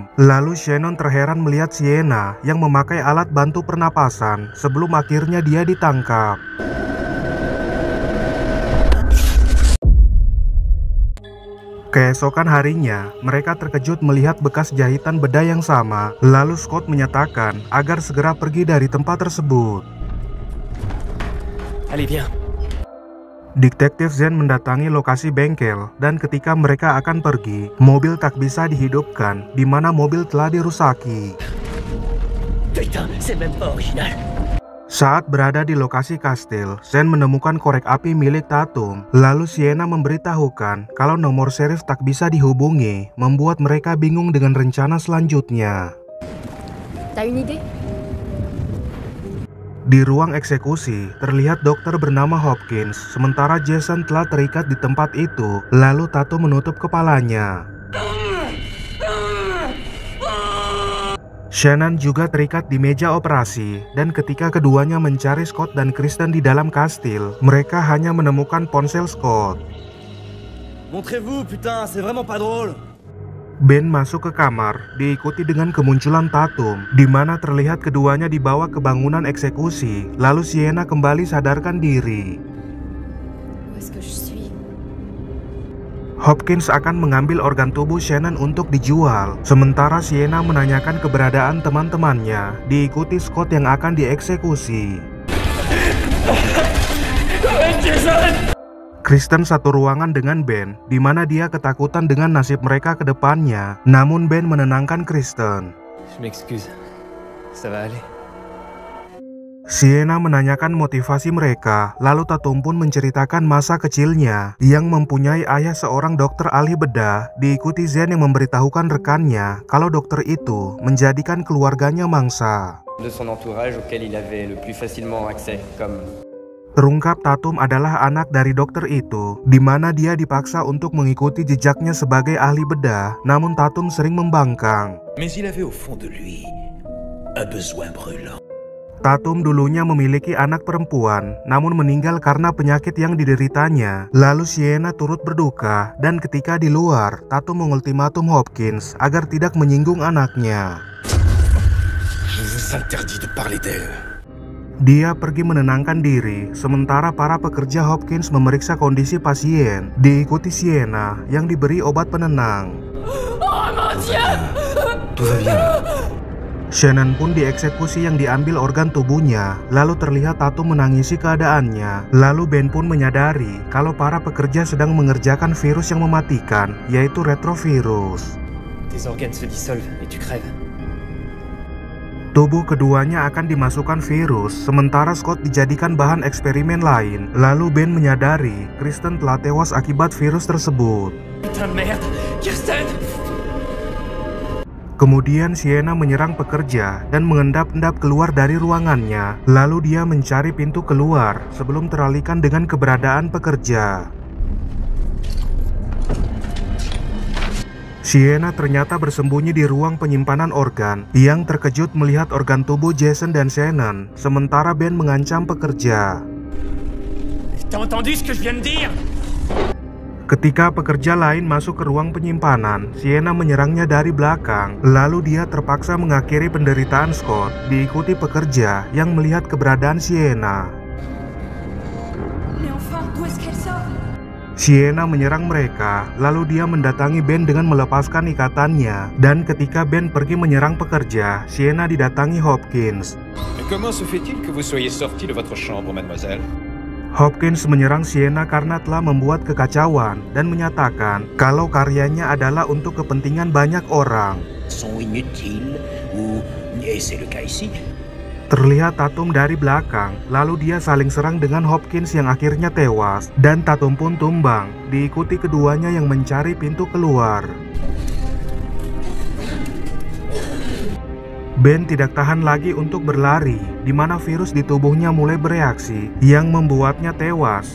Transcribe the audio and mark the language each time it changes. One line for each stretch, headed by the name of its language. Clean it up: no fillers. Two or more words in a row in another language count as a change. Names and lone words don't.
Indonesian: Lalu Shannon terheran melihat Sienna yang memakai alat bantu pernapasan sebelum akhirnya dia ditangkap. Keesokan harinya, mereka terkejut melihat bekas jahitan bedah yang sama. Lalu Scott menyatakan agar segera pergi dari tempat tersebut.
French: Allez, viens.
Indonesian: Detektif Zen mendatangi lokasi bengkel, dan ketika mereka akan pergi, mobil tak bisa dihidupkan, di mana mobil telah dirusaki.
French: Putain, c'est même pas original.
Indonesian: Saat berada di lokasi kastil, Zen menemukan korek api milik Tatum. Lalu Sienna memberitahukan kalau nomor serif tak bisa dihubungi, membuat mereka bingung dengan rencana selanjutnya.
French: T'as une idée?
Indonesian: Di ruang eksekusi, terlihat dokter bernama Hopkins, sementara Jason telah terikat di tempat itu. Lalu Tatum menutup kepalanya. Shannon juga terikat di meja operasi, dan ketika keduanya mencari Scott dan Kristen di dalam kastil, mereka hanya menemukan ponsel Scott.
French: Montrez-vous, putain, c'est vraiment pas drôle.
Indonesian: Ben masuk ke kamar, diikuti dengan kemunculan Tatum, di mana terlihat keduanya dibawa ke bangunan eksekusi. Lalu Sienna kembali sadarkan diri.
French: Où est-ce que je suis?
Indonesian: Hopkins akan mengambil organ tubuh Shannon untuk dijual, sementara Sienna menanyakan keberadaan teman-temannya, diikuti Scott yang akan dieksekusi. Kristen satu ruangan dengan Ben, di mana dia ketakutan dengan nasib mereka ke depannya. Namun Ben menenangkan Kristen.
French: Je m'excuse. Ça va aller.
Indonesian: Sienna menanyakan motivasi mereka, lalu Tatum pun menceritakan masa kecilnya yang mempunyai ayah seorang dokter ahli bedah, diikuti Zen yang memberitahukan rekannya kalau dokter itu menjadikan keluarganya mangsa.
French: De son entourage auquel il avait le plus facilement accès, comme...
Indonesian: Terungkap Tatum adalah anak dari dokter itu, di mana dia dipaksa untuk mengikuti jejaknya sebagai ahli bedah, namun Tatum sering membangkang.
French: Mais il avait au fond de lui un besoin brûlant.
Indonesian: Tatum dulunya memiliki anak perempuan, namun meninggal karena penyakit yang dideritanya. Lalu Sienna turut berduka, dan ketika di luar, Tatum mengultimatum Hopkins agar tidak menyinggung anaknya.
French: Je vous interdis de parler d'elle.
Indonesian: Dia pergi menenangkan diri, sementara para pekerja Hopkins memeriksa kondisi pasien, diikuti Sienna yang diberi obat penenang.
French: Tout va bien.
Indonesian: Shannon pun dieksekusi yang diambil organ tubuhnya, lalu terlihat Tatum menangisi keadaannya. Lalu Ben pun menyadari kalau para pekerja sedang mengerjakan virus yang mematikan, yaitu retrovirus.
French: Tes organes se dissolvent et tu crèves.
Indonesian: Tubuh keduanya akan dimasukkan virus, sementara Scott dijadikan bahan eksperimen lain. Lalu Ben menyadari Kristen telah tewas akibat virus tersebut.
French: Putain de merde! Kirsten!
Indonesian: Kemudian Sienna menyerang pekerja dan mengendap-endap keluar dari ruangannya. Lalu dia mencari pintu keluar sebelum teralihkan dengan keberadaan pekerja. Sienna ternyata bersembunyi di ruang penyimpanan organ, yang terkejut melihat organ tubuh Jason dan Shannon, sementara Ben mengancam pekerja.
French: T'as entendu ce que je viens de dire?
Indonesian: Ketika pekerja lain masuk ke ruang penyimpanan, Sienna menyerangnya dari belakang. Lalu dia terpaksa mengakhiri penderitaan Scott, diikuti pekerja yang melihat keberadaan Sienna.
French: Mais enfin, d'où est-ce qu'elle sort?
Indonesian: Sienna menyerang mereka, lalu dia mendatangi Ben dengan melepaskan ikatannya. Dan ketika Ben pergi menyerang pekerja, Sienna didatangi Hopkins.
French: Comment se fait-il que vous soyez sorti de votre chambre, mademoiselle?
Indonesian: Hopkins menyerang Sienna karena telah membuat kekacauan dan menyatakan kalau karyanya adalah untuk kepentingan banyak orang.
French: Sont inutiles ou, et c'est le cas ici,
Indonesian: Terlihat Tatum dari belakang, lalu dia saling serang dengan Hopkins yang akhirnya tewas, dan Tatum pun tumbang, diikuti keduanya yang mencari pintu keluar. Ben tidak tahan lagi untuk berlari, di mana virus di tubuhnya mulai bereaksi, yang membuatnya tewas.